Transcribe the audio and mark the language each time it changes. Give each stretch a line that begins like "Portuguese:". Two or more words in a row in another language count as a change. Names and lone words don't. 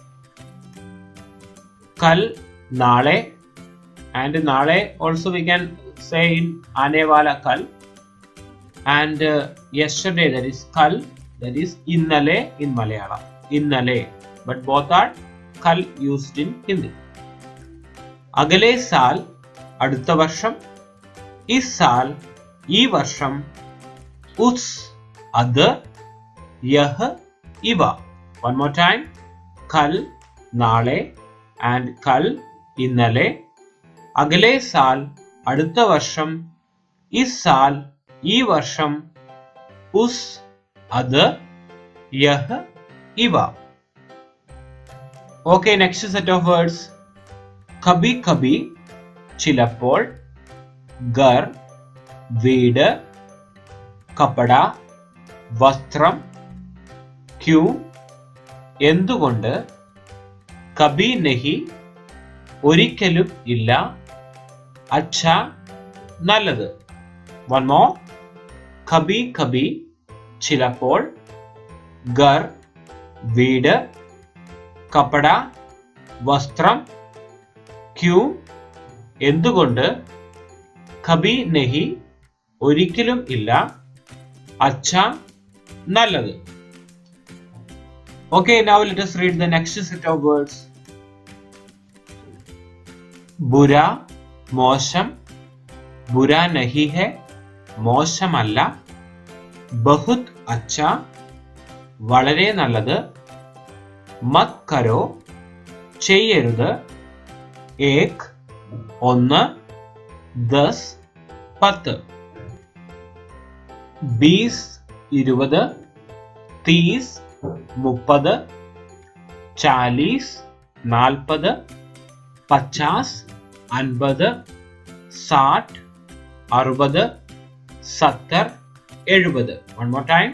English: कल നാളെ, and നാളെ also we can say in
Hindi: आने वाला कल,
English: and yesterday, that is kal, that is innale in Malayalam, innale, but both are kal used in Hindi.
Hindi: अगले साल
Malayalam: അടുത്ത വർഷം,
Hindi: इस साल
Malayalam: ഈ വർഷം,
Hindi: उस അത്, यह ഇവ.
English: One more time.
Hindi: कल നാളെ and kal ഇന്നലെ. अगले साल
Malayalam: അടുത്ത വർഷം,
Hindi: इस साल
Malayalam: ഈ വർഷം,
Hindi: उस അത്, यह ഇവ.
English: Okay, next set of words.
Hindi: कभी कभी ചിലപ്പോൾ, घर വീട്, കപ്പട വസ്ത്രം, क्यों എന്തുകൊണ്ട്, कभी नहीं
Malayalam: ഒരിക്കലും ഇല്ല,
Hindi: अच्छा നല്ലത്.
English: One more.
Hindi: कभी कभी ചിലപ്പോൾ, घर വീട്, കപ്പട വസ്ത്രം, क्यों എന്തുകൊണ്ട്, कभी नहीं
Malayalam: ഒരിക്കലും ഇല്ല,
Hindi: अच्छा നല്ലത്.
English: Okay, now let us read the next set of words.
Hindi: बुरा മോശം, बुरा नहीं है മോശമല്ല, बहुत अच्छा
Malayalam: വളരെ നല്ലത്,
Hindi: मत करो ചെയ്യരുത്, एक ഒന്ന്, 10 10, 20 20, 30 30, 40 40, 50 50, 60 60, 70 70.
English: One more time.